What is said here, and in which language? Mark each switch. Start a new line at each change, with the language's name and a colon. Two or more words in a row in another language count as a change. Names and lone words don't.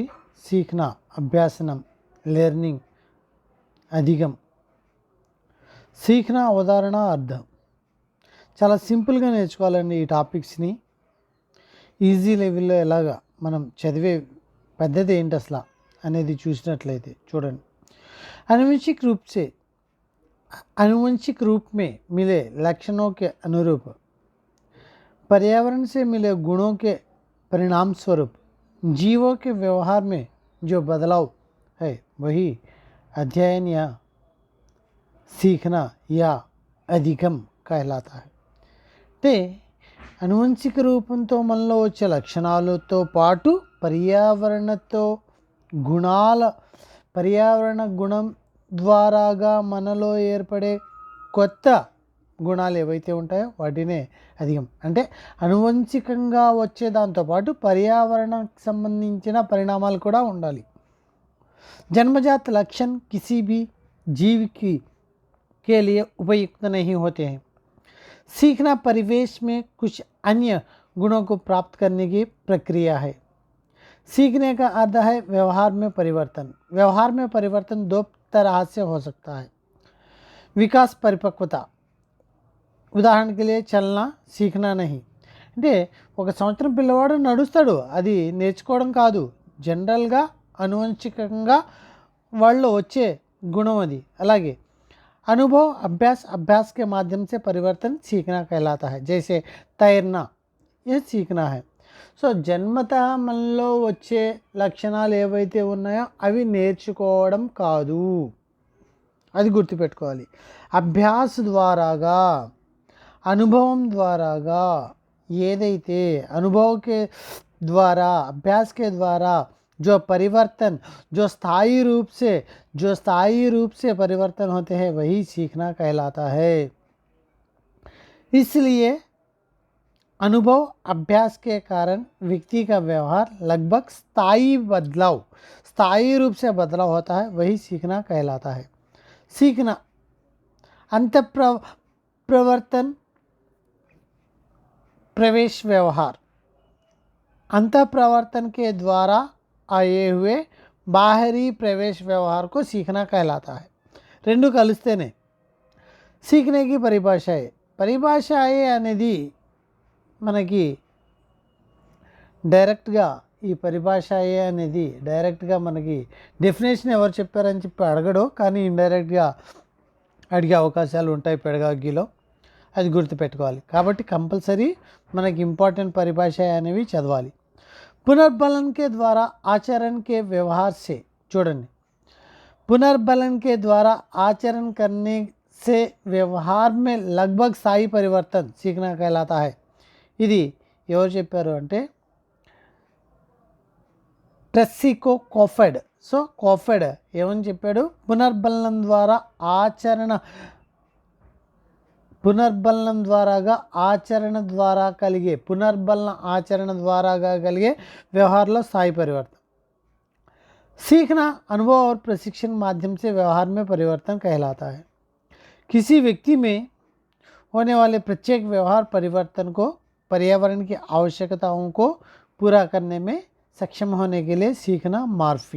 Telugu: సీఖనా, అభ్యాసనం, లెర్నింగ్, అధిగం. సీఖనా ఉదాహరణ, అర్థం. చాలా సింపుల్గా నేర్చుకోవాలండి ఈ టాపిక్స్ని. ఈజీ లెవెల్లో ఎలాగా మనం చదివే పద్ధతి ఏంటి అసలు అనేది చూసినట్లయితే చూడండి.
Hindi: अनुवंशिक रूप में मिले लक्षणों के अनुरूप पर्यावरण से मिले गुणों के परिणाम स्वरूप जीवों के व्यवहार में जो बदलाव है वही अध्ययन या सीखना या अधिगम कहलाता है.
Telugu: అంటే అనువంశిక రూపంతో మనలో వచ్చే లక్షణాలతో పాటు పర్యావరణ గుణం ద్వారాగా మనలో ఏర్పడే కొత్త గుణాలు ఏవైతే ఉంటాయో వాటినే అధిగం. అంటే అనువంశికంగా వచ్చే దాంతోపాటు పర్యావరణకు సంబంధించిన పరిణామాలు కూడా ఉండాలి.
Hindi: जन्मजात लक्षण किसी भी जीव के लिए उपयुक्त नहीं होते हैं. सीखना परिवेश में कुछ अन्य गुणों को प्राप्त करने की प्रक्रिया है. सीखने का अर्थ है व्यवहार में परिवर्तन. व्यवहार में परिवर्तन दो तरह से हो सकता है. विकास, परिपक्वता. ఉదాహరణ के लिए चलना, सीखना नहीं.
Telugu: అంటే ఒక సంవత్సరం పిల్లవాడు నడుస్తాడు, అది నేర్చుకోవడం కాదు, జనరల్గా అనువంశికంగా వాళ్ళు వచ్చే గుణం అది.
Hindi: అలాగే अनुभव, अभ्यास के माध्यम से परिवर्तन सीखना कहलाता है. जैसे तैरना, यह सीखना है.
Telugu: సో జన్మతः మనలో వచ్చే లక్షణాలు ఏవైతే ఉన్నాయో అవి నేర్చుకోవడం కాదు, అది గుర్తుపెట్టుకోవాలి. అభ్యాస ద్వారాగా, అనుభవం ద్వారాగా, ఏదైతే
Hindi: अनुभव के द्वारा, अभ्यास के द्वारा जो परिवर्तन, जो स्थायी रूप से परिवर्तन होते हैं वही सीखना कहलाता है. इसलिए अनुभव, अभ्यास के कारण व्यक्ति का व्यवहार लगभग स्थायी रूप से बदलाव होता है, वही सीखना कहलाता है. सीखना अंतःप्रवर्तन, प्रवेश, व्यवहार. अंतःप्रवर्तन के द्वारा आए हुए बाहरी प्रवेश व्यवहार को सीखना कहलाता है.
Telugu: రెండు కలిస్తేనే
Hindi: सीखने की
Telugu: పరిభాష అనేది మనకి డైరెక్ట్గా ఈ పరిభాష అనేది డైరెక్ట్గా మనకి డెఫినేషన్ ఎవరు చెప్పారని చెప్పి అడగడు, కానీ ఇండైరెక్ట్గా అడిగే అవకాశాలు ఉంటాయి పెడగాగిలో, అది గుర్తుపెట్టుకోవాలి. కాబట్టి కంపల్సరీ మనకి ఇంపార్టెంట్ పరిభాష అనేవి చదవాలి.
Hindi: पुनर्बलन के द्वारा आचरण के व्यवहार से, చూడండి, पुनर्बलन के द्वारा आचरण करने से व्यवहार में लगभग स्थायी परिवर्तन सीखना कहलाता है.
Telugu: ఇది ఎవరు చెప్పారు అంటే ట్రెస్సికో కోఫెడ్. సో కోఫెడ్ ఏమని చెప్పాడు, పునర్బలం ద్వారాగా ఆచరణ ద్వారాగా కలిగే వ్యవహారంలో స్థాయి పరివర్తन.
Hindi: सीखना अनुभव और प्रशिक्षण माध्यम से व्यवहार में परिवर्तन कहलाता है. किसी व्यक्ति में होने वाले प्रत्येक व्यवहार परिवर्तन को पर्यावरण की आवश्यकताओं को पूरा करने में सक्षम होने के लिए सीखना मार्फी.